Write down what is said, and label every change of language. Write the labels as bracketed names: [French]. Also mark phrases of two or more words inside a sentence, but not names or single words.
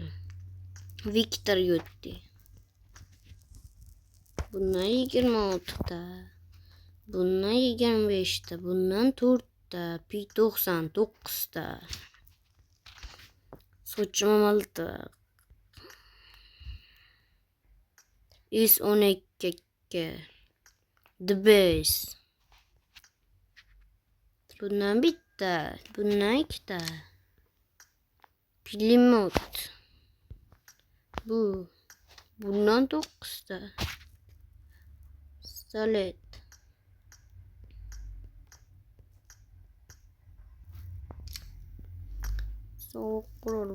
[Uzbek] Viktor Yotti. Bundan 26 ta. Bundan 25 ta. Bundan 4 ta. P99 ta. Sochma miltiq. S12. [English] The best. [Uzbek] Bundan bitta. Bundan 2 ta. Pilimot. Bundan 9 ta. Salet. So'qlar.